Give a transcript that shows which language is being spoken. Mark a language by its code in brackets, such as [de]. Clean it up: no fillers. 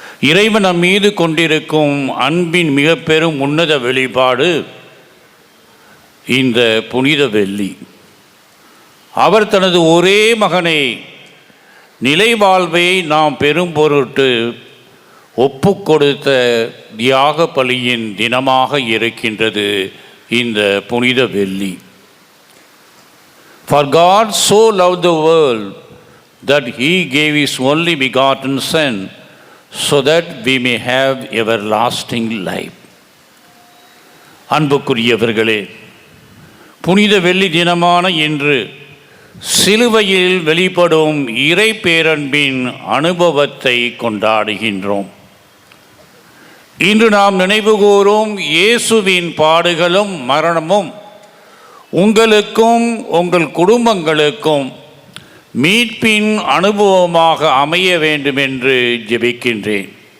[ta] இறைவன் நம் மீது கொண்டிருக்கும் அன்பின் மிக பெரும் உன்னத வெளிப்பாடு இந்த புனித வெள்ளி. அவர் தனது ஒரே மகனை நிலை வாழ்வை நாம் பெரும் பொருட்டு ஒப்பு கொடுத்த தியாக பலியின் தினமாக இருக்கின்றது இந்த புனித வெள்ளி. [en] For God so loved the world that he gave his only begotten Son, so that we may have everlasting life. [ta] அன்புக்குரியவர்களே, புனித வெள்ளி தினமான இன்று சிலுவையில் வெளிப்படும் இறை பேரன்பின் அனுபவத்தை கொண்டாடுகின்றோம். இன்று நாம் நினைவுகூரும் இயேசுவின் பாடுகளும் மரணமும் உங்களுக்கும் உங்கள் குடும்பங்களுக்கும் மீட்பின் அனுபவமாக அமைய வேண்டும் என்று ஜெபிக்கின்றேன்.